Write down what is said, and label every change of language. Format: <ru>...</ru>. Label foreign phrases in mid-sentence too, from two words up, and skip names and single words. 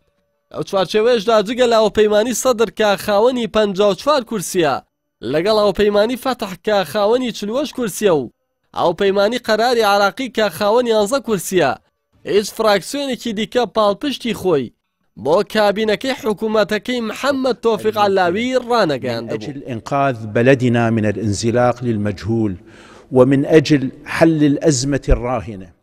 <ckb>ئەو چوارچێوەیەشدا جگە لە ئەوپەیمانی سەدر کە خاوەنی 54 کورسیە لەگەڵ ئەوپەیمانی فەتح کە خاوەنی 40 کورسیە و ئەوپەیمانی قەراری عێراقی کە خاوەنی 11 کورسیە هیچ فراکسیۆنێکی دیکە پاڵپشتی خۆی بۆ کابینەکەی حکوومەتەکەی محەممەد تۆفیق عەلاوی ڕانەگەیاندبوو.</ckb> <ar>من أجل إنقاذ بلدنا من الانزلاق للمجهول ومن أجل حل الأزمة الراهنة</ar>